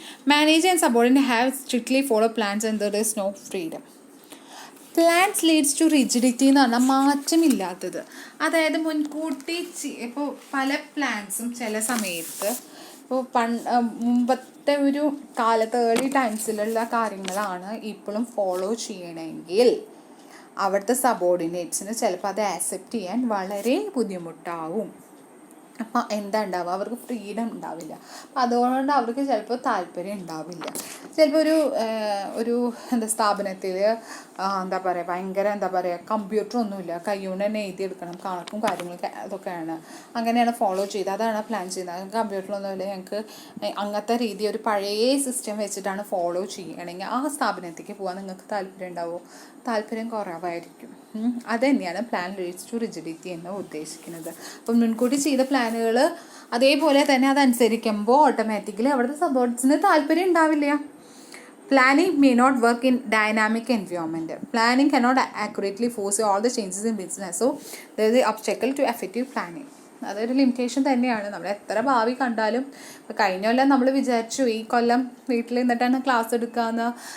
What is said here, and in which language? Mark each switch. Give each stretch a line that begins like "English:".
English: Manager and subordinate have strictly follow plans and there is no freedom. Plans leads to rigidity
Malayalam: എന്ന് പറഞ്ഞാൽ മാറ്റമില്ലാത്തത്. അതായത് മുൻകൂട്ടി ഇപ്പോൾ പല പ്ലാൻസും ചില സമയത്ത് ഇപ്പോൾ മുമ്പത്തെ ഒരു കാലത്ത് ഏർലി ടൈംസിലുള്ള കാര്യങ്ങളാണ് ഇപ്പോഴും ഫോളോ ചെയ്യണമെങ്കിൽ അവിടുത്തെ സബോർഡിനേറ്റ്സിന് ചിലപ്പോൾ അത് ആക്സെപ്റ്റ് ചെയ്യാൻ വളരെ ബുദ്ധിമുട്ടാവും. അപ്പം എന്താ ഉണ്ടാവുക, അവർക്ക് ഫ്രീഡം ഉണ്ടാവില്ല. അപ്പം അതുകൊണ്ട് അവർക്ക് ചിലപ്പോൾ താല്പര്യം ഉണ്ടാവില്ല. ചിലപ്പോൾ ഒരു സ്ഥാപനത്തിൽ എന്താ പറയുക ഭയങ്കര കമ്പ്യൂട്ടറൊന്നുമില്ല, കൈകൊണ്ട് തന്നെ എഴുതിയെടുക്കണം, കണക്കും കാര്യങ്ങളൊക്കെ അതൊക്കെയാണ്, അങ്ങനെയാണ് ഫോളോ ചെയ്തത്, അതാണ് പ്ലാൻ ചെയ്യുന്നത്. കമ്പ്യൂട്ടറൊന്നുമില്ല, ഞങ്ങൾക്ക് അങ്ങനത്തെ രീതി ഒരു പഴയ സിസ്റ്റം വെച്ചിട്ടാണ് ഫോളോ ചെയ്യണമെങ്കിൽ ആ സ്ഥാപനത്തേക്ക് പോകാൻ നിങ്ങൾക്ക് താല്പര്യം ഉണ്ടാവുമോ? താല്പര്യം കുറവായിരിക്കും. അത് തന്നെയാണ്
English: plan leads to rigidity
Malayalam: എന്ന് ഉദ്ദേശിക്കുന്നത്. അപ്പം മുൻകൂട്ടി ചെയ്ത പ്ലാനുകൾ അതേപോലെ തന്നെ അതനുസരിക്കുമ്പോൾ ഓട്ടോമാറ്റിക്കലി അവിടുത്തെ സബോർഡിനേറ്റ്സിന് താല്പര്യം ഉണ്ടാവില്ല.
English: Planning may not work in dynamic environment. Planning cannot accurately foresee all the changes in business. So, there is an obstacle to effective planning.
Malayalam: അതൊരു ലിമിറ്റേഷൻ തന്നെയാണ്. നമ്മൾ എത്ര ഭാവി കണ്ടാലും കഴിഞ്ഞ കൊല്ലം നമ്മൾ വിചാരിച്ചു ഈ കൊല്ലം വീട്ടിൽ നിന്നിട്ടാണ് ക്ലാസ് എടുക്കാമെന്ന്.